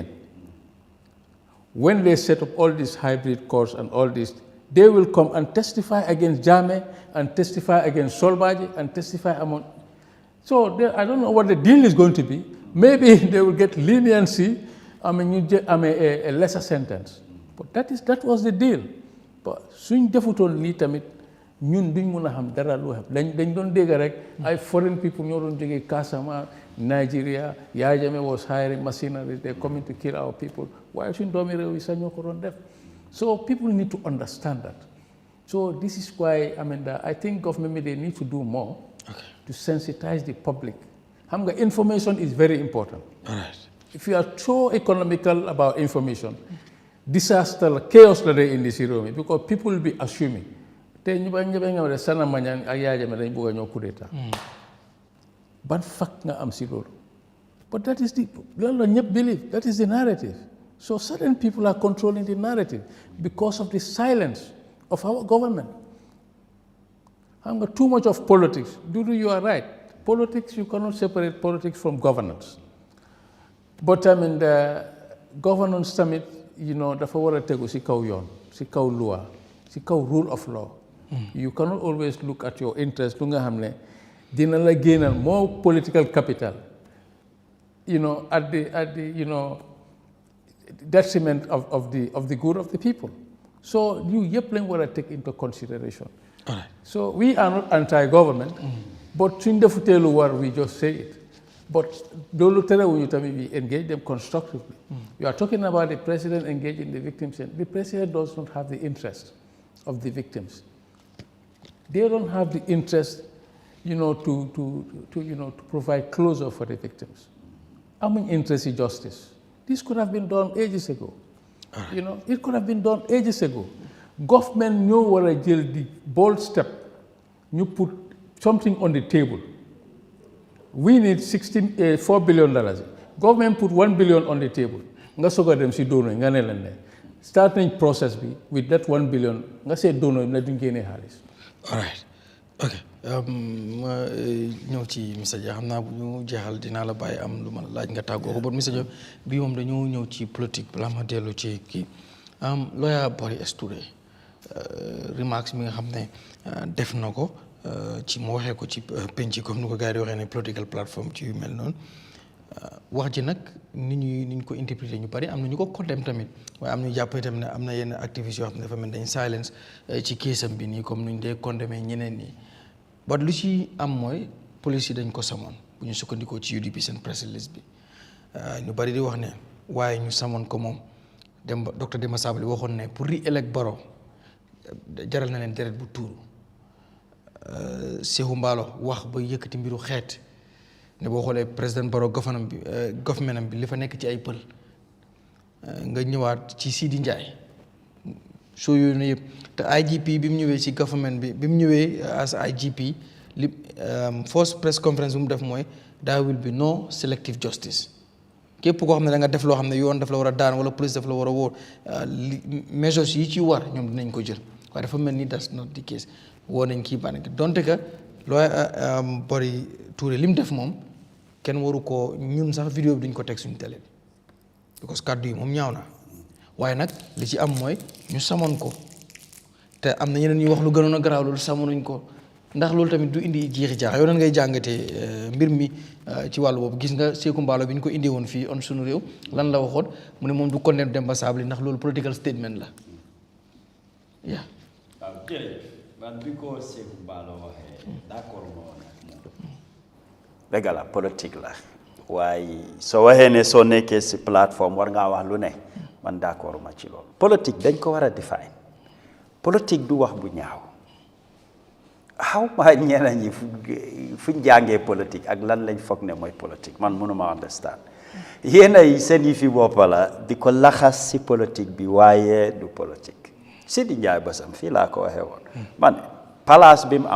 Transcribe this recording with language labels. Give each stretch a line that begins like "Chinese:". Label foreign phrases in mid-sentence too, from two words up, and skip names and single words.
English: When they set up all these hybrid courts and all this, they will come and testify against Jammeh and testify against Solbaji and testify among. So I don't know what the deal is going to be. Maybe they will get leniency, a lesser sentence. But that was the deal. But
Wolof: suñ defutoon lii tamit ñun duñ mën a xam dara lu xam dañ doon dégg rek ay
English: foreign people
Wolof: ñoo doon jógee Casamance, Nigeria,
English: Yahya Jammeh was hiring mercenaries, they're coming to kill our people.
Wolof: Why suñ doomi réew yi sax ñoo ko doon def?
English: So people need to understand that. So this is why I think government they need to do more to sensitize the public. Information is very important. All right. If you are so economical about information, disaster, chaos in this room because people will be assuming.
Wolof: Sanna Manjang ak Yahya Jammeh dañ bëgg a ñëw
French: coup d'état.
Wolof: Ban fact nga am si loolu.
English: But that is
Wolof: loolu la ñëpp
English: believe. That is the narrative. So certain people are controlling the narrative because of the silence of our government. Too much of politics. Dudu, you are right. Politics, you cannot separate politics from governance. But the governance summit,
Wolof: dafa war a tegu si kaw yoon, si kaw loi, si kaw
English: rule of law. You cannot always look at your interest.
Wolof: Lu nga xam ne dina la génnal
English: more political capital. At the detriment of the good of the people. So you
Wolof: yep lañ war a
English: take into consideration. All right. So we are not anti-government, but
Wolof: suñ defutee war
English: we just say it. But
Wolof: loolu terewuñu tamit
English: we engage them constructively. You are talking about the president engaging the victims. The president does not have the interest of the victims. They don't have the interest, to provide closure for the victims. Interest in justice. This could have been done ages ago. It could have been done ages ago. Government knew what I did, the bold step. You put something on the table. We need $4 billion. Government put $1 billion on the table.
Wolof: Nga soga dem si dono nga ne len
English: starting process
Wolof: bi
English: with that $1 billion
Wolof: nga say dono na duñ génné xaliss.
English: All right.
Wolof: Okay. Ma ñëw ci Mr. Dia xam naa bu ñu jeexal dinaa la bàyyi am lu ma laaj nga tàggoo ko but Mr. Dia bii moom dañoo ñëw ci politique balaa ma dellu ci kii lawyer Boris Touré remarks mi nga xam ne def na ko ci mu waxee ko ci penc comme ni ko gars yi di waxee ne
English: political platform
Wolof: ci yu mel noonu wax ji nag ni ñu ko interpréter ñu bari am na ñu ko condamné tamit waaye am na ñu jàpp tamit ne am na yenn activistes yoo xam ne dafa mel dañ silence ci keesam bi nii comme nuñ dee condamné ñeneen ñi ba lu ci am mooy police yi dañ ko samoon bu ñu sukkandikoo ci UDP seen
English: press release
Wolof: bi ñu bari di wax ne waaye ñu samoon ko moom docteur Demba Sabali waxoon ne pour re-elect Barrow jaral na leen deret bu tuuru Sehu Mballo wax ba yëkkati mbiru xeet ne boo xoolee président Barrow government bi li fa nekk ci ay pël nga ñëwaat ci Sidi Ndiaye soo yooyu ne yëpp te IGP bi mu ñëwee ci government bi mu ñëwee as IGP li
English: first press conference
Wolof: bu mu def mooy
English: there will be no selective justice
Wolof: képp koo xam ne da nga def loo xam ne yoon daf la war a daan wala police daf la war a wóor measures yi ci war ñoom dinañ ko jël waaye dafa mel ni
English: that's not the case
Wolof: woo nañ kii bànn donte que looy Bory Touré li mu def moom kenn waru ko ñun sax vidéo bi duñ ko teg suñu télé bi because kàddu yi moom ñaaw na waaye nag li ci am mooy ñu samoon ko te am na ñeneen ñuy wax lu gënoon a garaaw loolu samonuñ ko ndax loolu tamit du indi jeexi jaax yow nan ngay jàngatee mbir mi ci wàllu boobu gis nga Seeku Mballo bi ñu ko indee woon fii on Sunu Réew lan la waxoon mu ne moom du condamné Demba Sabali ndax loolu
English: political statement
Wolof: la yaa waaw jërëjëf man bi ko Seeku Mballo waxee d'accord ma woon ak moom dëgg la politique la waaye soo waxee ne soo nekkee si plateforme war ngaa wax lu ne man d'accord ma ci loolu politique dañ ko war a define politique du wax bu ñaaw xaw ma ñeneen ñi fuñ jàngee politique ak lan lañ foog ne mooy politique man mënuma understand yéen ay seen yi fi boppa la di ko laxas si politique bi waaye du politique Sidi Njaay basam fii laa ko waxee woon man place bi mu am